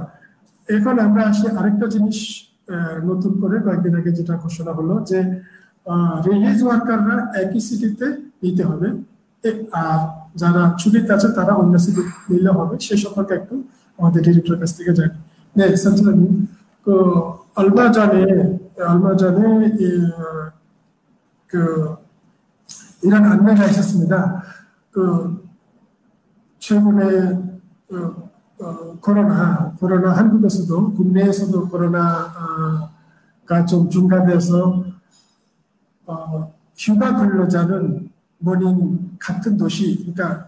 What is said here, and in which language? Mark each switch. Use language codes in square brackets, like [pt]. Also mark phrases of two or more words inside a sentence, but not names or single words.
[bn] এখন আমরা আসি আরেকটা জিনিস, নতুন করে কয়েকদিন আগে যেটা ঘোষণা হলো যে রিলিজ ওয়ার্কাররা একই সিটিতে নিতে হবে, আর যারা ছুটিতে আছে তারা অন্য সিটি নিলে হবে। সে সম্পর্কে একটু আমাদের ডিরেক্টর কাছ থেকে জানি। [ko] 네, 선생님, 얼마 전에 이런 안내가 있었습니다. 최근에 코로나 한국에서도 국내에서도 코로나가 좀 중단돼서 휴가 근로자는 모닝 같은 도시, 그러니까